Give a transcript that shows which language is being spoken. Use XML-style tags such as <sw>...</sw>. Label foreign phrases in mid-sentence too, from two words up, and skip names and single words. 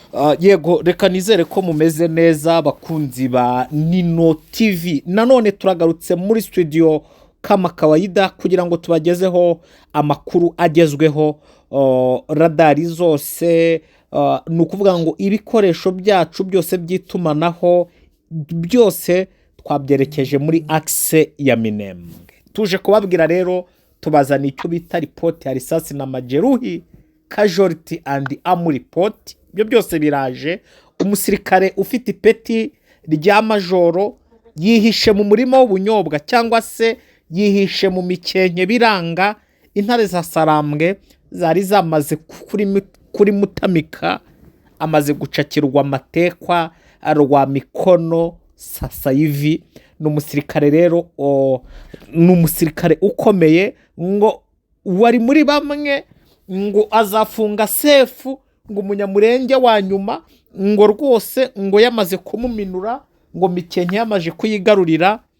<rw>Yego reka nizere ko mumeze neza bakunzi ba Nino TV. Nanone turagarutse muri studio</rw> <sw>kama kawaida</sw> <rw>kugira ngo tubagezeho amakuru agezweho, radari zose, ni ukuvuga ngo ibikoresho byacu byose by'itumanaho byose twabyerekeje muri akise ya Minembwe. Tuje kubabwira rero tubazana icyo bita</rw> <sw>ripoti ya risasi na majeruhi,</sw> <en>casualty and arm report.</en> <rw>Ibyo byose biraje. Umusirikare ufite ipeti rya majoro yihishe mu murima w'ubunyobwa cyangwa se yihishe mu mikenke biranga. Intare za Sarambwe zari zamaze kuri Mutamika, amaze gucakirwa amatekwa rwa Mikono</rw> <sw>sasa hivi.</sw> <rw>Ni umusirikare rero, ni umusirikare ukomeye ngo wari muri bamwe ngo azafunga sefu ngo umunyamurenge wa nyuma ngo rwose ngo yamaze kumuminura ngo mikenke yamaje kuyigarurira.</rw>